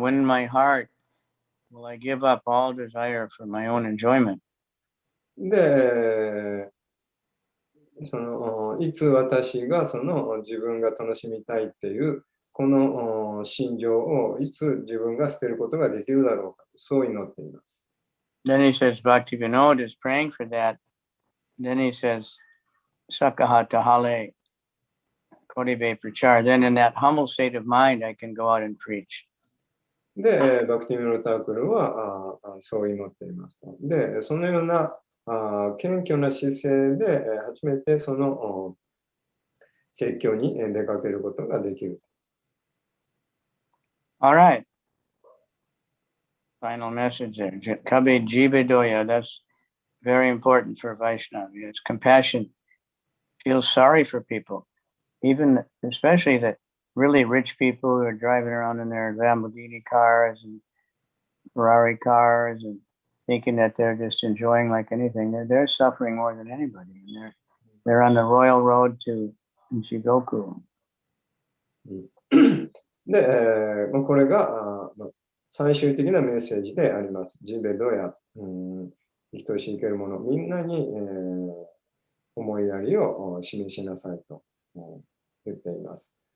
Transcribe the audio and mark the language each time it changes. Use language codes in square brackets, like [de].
[en] When in my heart will I give up all desire for my own enjoyment? [ja] で、いつ私がその自分が楽しみたいっていうこの心情をいつ自分が捨てることができるだろうか、そう祈っています。 [en] Then he says, Bhakti Vinod is praying for that. Then he says, [bn] Sakahata Hale Kodibe Prachar. [en] Then in that humble state of mind, I can go out and preach. [ja] で、バクティミノタークルはそう祈っています。で、そのような謙虚な姿勢で初めてその説教に出かけることができる。 [en] All right. Final message there. Kabe Jibedoya. That's very important for Vaishnava. It's compassion. Feel sorry for people. Even, especially the really rich people who are driving around in their Lamborghini cars and Ferrari cars and thinking that they're just enjoying like anything. They're suffering more than anybody. And they're on the royal road to Shigoku. [ja] で、これが最終的なメッセージであります。ジベドや生きとし生けるもの、みんなに、思いやりを示しなさいと言っています。